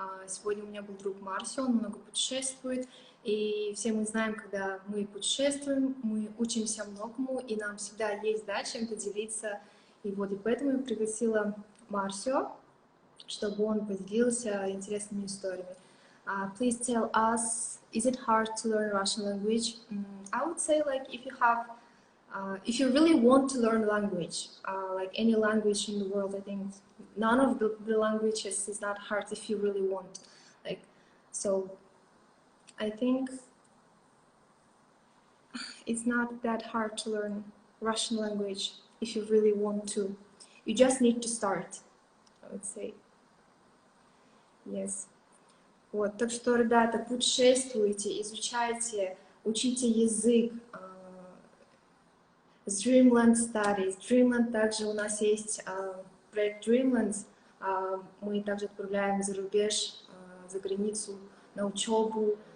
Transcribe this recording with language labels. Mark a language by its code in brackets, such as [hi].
[ru] Сегодня у меня был друг Марсио, он много путешествует. И все мы знаем, когда мы путешествуем, мы учимся многому, и нам всегда есть, да, чем-то делиться. И вот, и поэтому я пригласила Марсио, чтобы он поделился интересными историями. [en] Please tell us, is it hard to learn Russian language? I would say, like, if you really want to learn language, like any language in the world, I think none of the languages is not hard if you really want. Like, so I think it's not that hard to learn Russian language if you really want to. You just need to start, I would say. Yes. [ru] Вот, так что, ребята, путешествуйте, изучайте, учите язык. С Dreamland Study. С Dreamland также у нас есть проект Dreamland. Мы также отправляем за рубеж, за границу на учебу.